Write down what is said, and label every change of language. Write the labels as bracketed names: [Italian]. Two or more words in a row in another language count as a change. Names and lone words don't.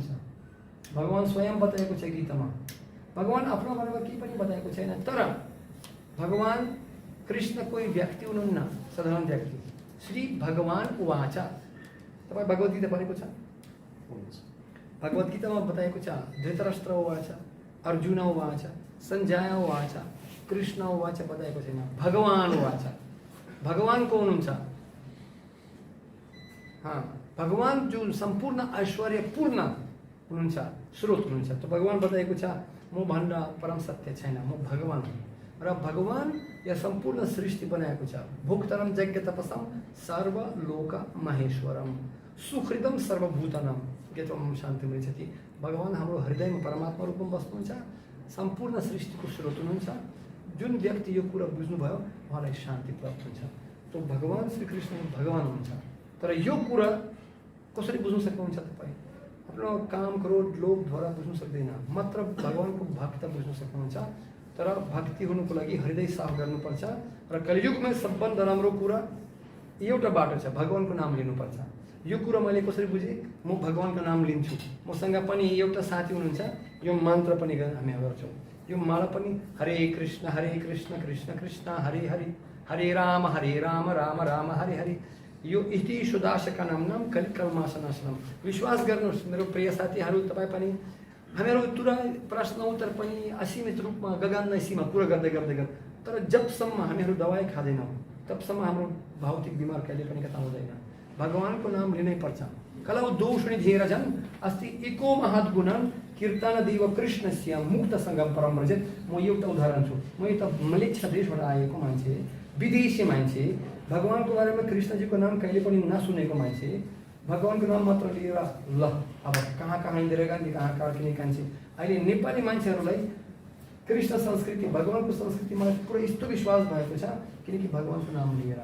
[Nepali] भगवान स्वयं बताएको छ गीतामा, भगवान आफ्नो बारेमा केही पनि बताएको छैन। तर भगवान कृष्ण कोही व्यक्ति हुनुहुन्न, साधारण व्यक्ति। [Sanskrit] श्री भगवान उवाच, [Nepali] तपाईँ भगवत गीता पढेको छ? भगवत गीतामा बताएको छ, [Sanskrit] धृतराष्ट्र उवाच, अर्जुन उवाच, सञ्जय उवाच, कृष्ण उवाच [Nepali] बताएको छैन, [Sanskrit] भगवान उवाच। [Nepali] भगवान को हुनुहुन्छ? भगवान जो सम्पूर्ण ऐश्वर्यपूर्ण हुनुहुन्छ, स्रोत हुनुहुन्छ। त भगवान बताएको छ, म भन्दा परम सत्य छैन, म भगवान हुँ। र भगवान या सम्पूर्ण सृष्टि बनाएको छ। [Sanskrit] भोक्तरम यज्ञ तपसम सर्वलोक महेश्वरम सुहृदम सर्वभूतनम यत्वम शान्ति मिल्छति। [Nepali] भगवान हाम्रो हृदयमा परमात्मा रूपमा बस्नुहुन्छ, सम्पूर्ण सृष्टिको स्रोत हुनुहुन्छ। जुन व्यक्ति यो कुरा बुझ्नुभयो उहाँलाई शान्ति प्राप्त हुन्छ। तो भगवान श्री कृष्ण भगवान हुनुहुन्छ। तर यो कुरा कसरी बुझ्न सक्नुहुन्छ तपाईँ? आफ्नो काम क्रोध लोभद्वारा बुझ्नु सक्दैन, मात्र भगवानको भक्त बुझ्न सक्नुहुन्छ। तर भक्ति हुनुको लागि हृदय साफ गर्नुपर्छ। र कलियुगमा सबभन्दा राम्रो कुरा एउटा बाटो छ, भगवानको नाम लिनुपर्छ। यो कुरा मैले कसरी बुझेँ? म भगवानको नाम लिन्छु। मसँग पनि एउटा साथी हुनुहुन्छ, यो मन्त्र पनि हामी गर्छौँ। यो माला पनि [Sanskrit] हरे कृष्ण कृष्ण कृष्ण हरे हरे, हरे राम राम राम हरे हरे। यो इति सुदासका नाम कलिकल्मासनाशनम। [Nepali] विश्वास गर्नुहोस् मेरो प्रिय साथीहरू, तपाईँ पनि हामीहरू तुरन्त प्रश्न उत्तर पनि असीमित रूपमा गगन सीमा पुरा गर्दै गर्दै गर्दै, तर जबसम्म हामीहरू दबाई खाँदैनौँ तबसम्म हाम्रो भौतिक बिमार कहिले पनि खतम हुँदैन। भगवानको नाम लिनै पर्छ। [Sanskrit] कलौ दोषणी धीरजन अस्ति एको महत् गुणन कीर्तन देव कृष्णस्य मुक्त सङ्गम परम रजत। [Nepali] म एउटा उदाहरण छु। म एउटा मलेच्छा देशबाट आएको मान्छे, विदेशी मान्छे, भगवानको बारेमा कृष्णजीको नाम कहिले पनि नसुनेको मान्छे, भगवानको नाम मात्र लिएर ल अब कहाँ कहाँ हिँडेर गान्धी कहाँ कार्किने कान्छे। अहिले नेपाली मान्छेहरूलाई कृष्ण संस्कृति भगवानको संस्कृतिमा पुरा यस्तो विश्वास भएको छ किनकि भगवानको नाम लिएर।